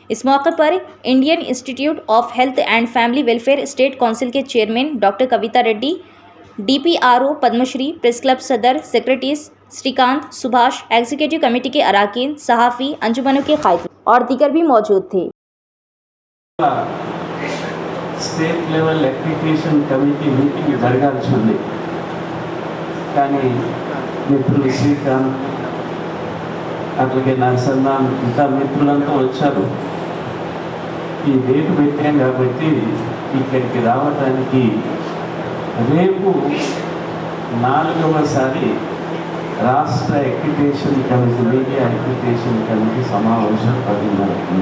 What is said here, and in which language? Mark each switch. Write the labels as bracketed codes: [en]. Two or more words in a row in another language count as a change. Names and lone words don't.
[ur] اس موقع پر انڈین انسٹی ٹیوٹ آف ہیلتھ اینڈ فیملی ویلفیئر اسٹیٹ کونسل کے چیئرمین ڈاکٹر کویتا ریڈی، ڈی پی آر او پدم شری، پریس کلب صدر سیکریٹریز سریکانت، سبھاش، [en] executive committee [ur] کے اراکین، صحافی انجمنوں کے قائدین اور دیگر بھی موجود تھے۔ [en] state level accreditation committee meeting [te] జరగాల్సి ఉంది, కానీ మిత్రులు శ్రీకాంత్ అట్లాగే నరసన్నాన్ ఇంకా మిత్రులంతా వచ్చారు. ఈ డేట్ పెట్టాం కాబట్టి ఇక్కడికి రావడానికి రేపు 4వసారి రాష్ట్ర [en] accreditation committee media accreditation committee [te] సమావేశం 10:30.